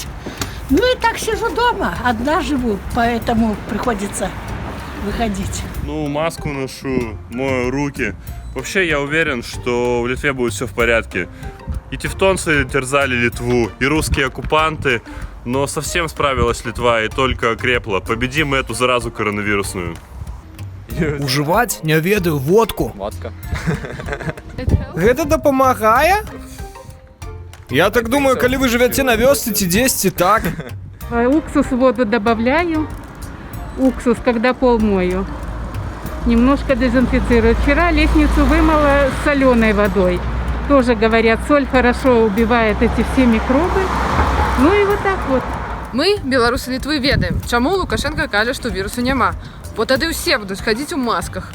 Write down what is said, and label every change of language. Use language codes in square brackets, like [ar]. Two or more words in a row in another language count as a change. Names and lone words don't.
[ru] Ну и так сижу дома, одна живу, поэтому приходится выходить. Ну, маску ношу, мою руки. Вообще, я уверен, что в Литве будет все в порядке. И тевтонцы терзали Литву, и русские оккупанты, но совсем справилась Литва и только окрепла. Победим эту заразу коронавирусную. Уживать? [be] Не ведаю, [ru] водку. Водка. [be] Гэта дапамагае? Я так думаю, калі вы жывяце на вёсцы ці дзесьці, так. [ru] Уксус в воду добавляю. Уксус, когда пол мою. Немножко дезинфицирую. Вчера лестницу вымыла с соленой водой. Тоже говорят, соль хорошо убивает эти все микробы. Ну и вот так вот. [be] Мы, беларусы Літвы, ведаем, чаму Лукашенко кажа, што вірусу няма. Бо тады ўсе будуць хадзіць у масках.